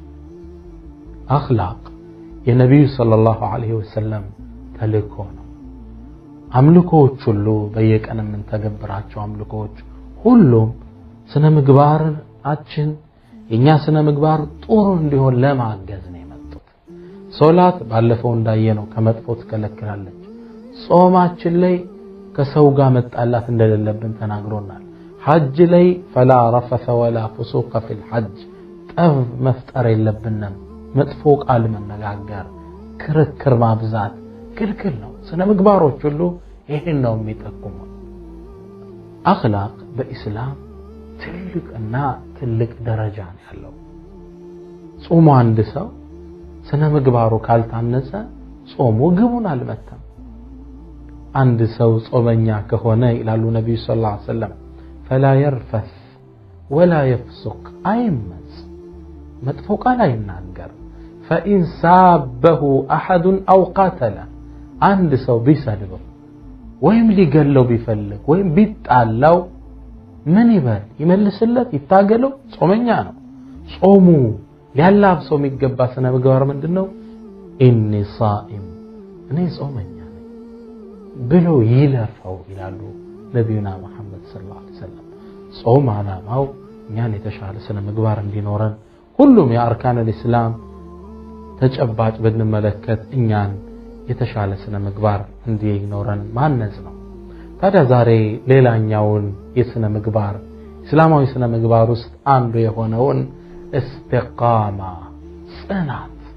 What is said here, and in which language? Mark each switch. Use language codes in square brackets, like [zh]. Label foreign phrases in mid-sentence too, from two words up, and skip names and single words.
[am] አኽላቅ የነብዩ [ar] صلى الله عليه وسلم [am] ተልእኮ ነው። አምልኮዎች ሁሉ በየቀን ምን ተገብራቸው አምልኮዎች ሁሉም ስነ ምግባራችን የኛ ስነ ምግባር ጥሩ እንዲሆን ለማገዝ ነው የመጡት። ሶላት ባለፈው እንዳየነው ከመጥፎ ትከለክላለች። ጾማችን ላይ ከሰው ጋር መጣላት እንደሌለብን ተናግሮናል። ሐጅ ላይ [ar] فلا رفث ولا فسوق في الحج [am] ጠብ መፍጠር የለብንም። መጥፎ ቃል መነጋገር ክርክር ማብዛት ክልክል ነው። ስነ ምግባሮች ሁሉ ይሄን ነው የሚጠቁመው። አኽላቅ በእስላም ትልቅና ትልቅ ደረጃ ነው ያለው። ጾሙ አንድ ሰው ስነ ምግባሩ ካልታነጸ ጾሙ ግቡን አልመታም። አንድ ሰው ጾመኛ ከሆነ ይላሉ ነብዩ [ar] صلى الله عليه وسلم فلا يرفث ولا يفسق [am] አይመጽ መጥፎ ቃል አይናገር። [ar] فإن سابه أحد أو قاتل [am] አንድ ሰው ቢሰድበው ወይም ሊገለው ቢፈልግ ወይም ቢጣላው ምን ይበል? ይመልስለት? ይታገለው? ጾመኛ ነው። ጾሙ ሊያላብሰው የሚገባ ስነ ምግባር ምንድነው? [ar] إني صائم [am] እኔ ጾመኛ ነኝ ብሎ ይለፈው ይላሉ ነብዩና መሐመድ [ar] صلى الله عليه وسلم። [am] ጾም ዓላማው እኛን የተሻለ ስነ ምግባር እንዲኖረን ሁሉም የአርካን الاسلام ተጨባጭ ብንመለከት እኛን የተሻለ ስነ ምግባር እንዲኖረን ማነጽ ነው። ታዲያ ዛሬ ሌላኛውን የስነ ምግባር እስላማዊ ስነ ምግባር ውስጥ አንዱ የሆነውን ኢስቲቃማ ጽናት